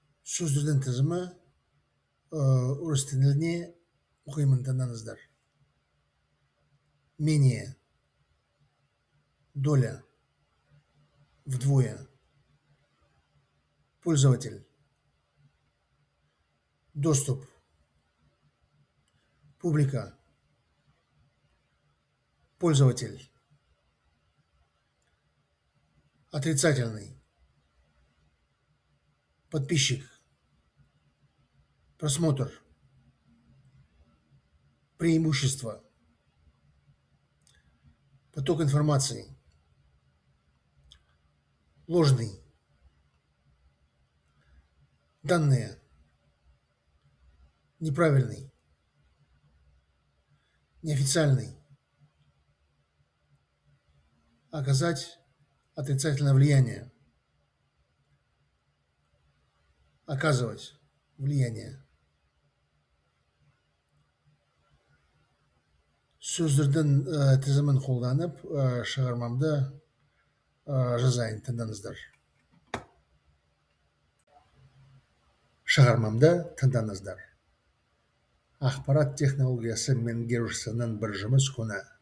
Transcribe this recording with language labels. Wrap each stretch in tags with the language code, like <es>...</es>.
<kk>Сөздердің тізімі орыс тіліне оқимын, тыңдаңыздар.</kk> <ru>Менее, доля, вдвое, пользователь, доступ, публика, пользователь, отрицательный, подписчик, просмотр, преимущество, поток информации, ложный, данные, неправильный, неофициальный, оказать отрицательное влияние, оказывать влияние.</ru> <kk>Сөздердің тізімін қолданып, шығармамды жазайын, тыңдаңыздар. Шығармамды тыңдаңыздар. Ақпарат технологиясы меңгерушісінің бір жұмыс күні.</kk>